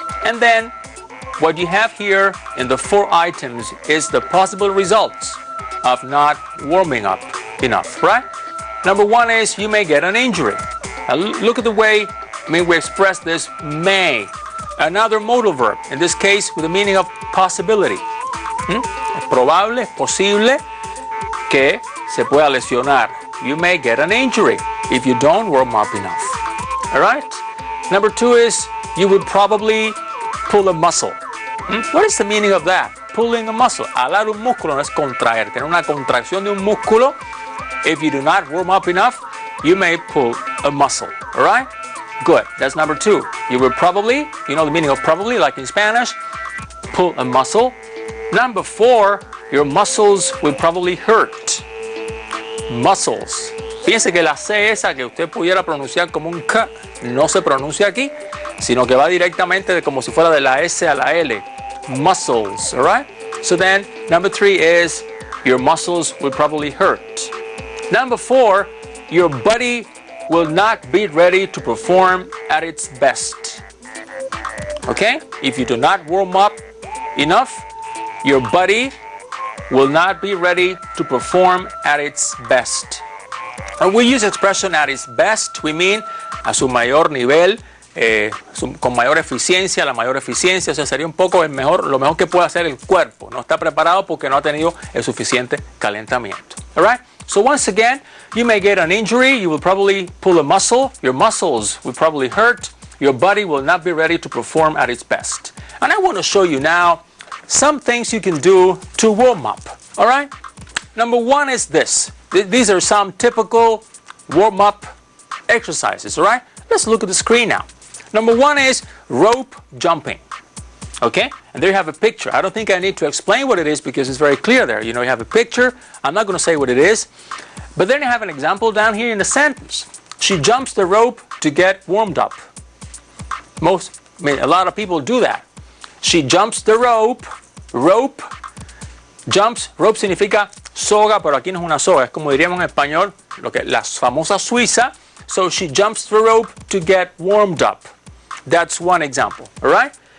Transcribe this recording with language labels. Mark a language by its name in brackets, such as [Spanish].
[English] And then what you have here in the 4 items is the possible results of not warming up enough, right? Number 1 is you may get an injury. Now look at the way we express this may. Another modal verb, in this case with the meaning of possibility. [Spanish] Es probable, es posible que se pueda lesionar. [English] You may get an injury if you don't warm up enough. All right? Number 2 is you would probably pull a muscle. What is the meaning of that? Pulling a muscle. [Spanish] Alar un músculo no es contraer. Tener una contracción de un músculo. [English] If you do not warm up enough, you may pull a muscle. All right? Good. That's number 2. You will probably, you know the meaning of probably, like in Spanish, pull a muscle. Number 4, your muscles will probably hurt. Muscles. [Spanish] Fíjense que la C esa que usted pudiera pronunciar como un K no se pronuncia aquí, sino que va directamente de como si fuera de la S a la L. [English] Muscles, all right? So then, number 3 is your muscles will probably hurt. Number 4, your body will not be ready to perform at its best. Okay? If you do not warm up enough, your body will not be ready to perform at its best. And we use expression at its best, [Spanish] we mean a su mayor nivel, con mayor eficiencia, la mayor eficiencia, o sea, sería un poco lo mejor que puede hacer el cuerpo. No está preparado porque no ha tenido el suficiente calentamiento. [English] All right? So once again, you may get an injury, you will probably pull a muscle, your muscles will probably hurt, your body will not be ready to perform at its best. And I want to show you now some things you can do to warm up. All right? Number 1 is this. These are some typical warm-up exercises. All right? Let's look at the screen now. Number 1 is rope jumping. Okay? And there you have a picture. I don't think I need to explain what it is because it's very clear there. You know, you have a picture. I'm not going to say what it is. But then you have an example down here in the sentence. She jumps the rope to get warmed up. A lot of people do that. She jumps the rope. Rope. Jumps. [Spanish] Rope significa soga, pero aquí no es una soga. Es como diríamos en español, la famosa suiza. [English] So she jumps the rope to get warmed up. That's one example. All right?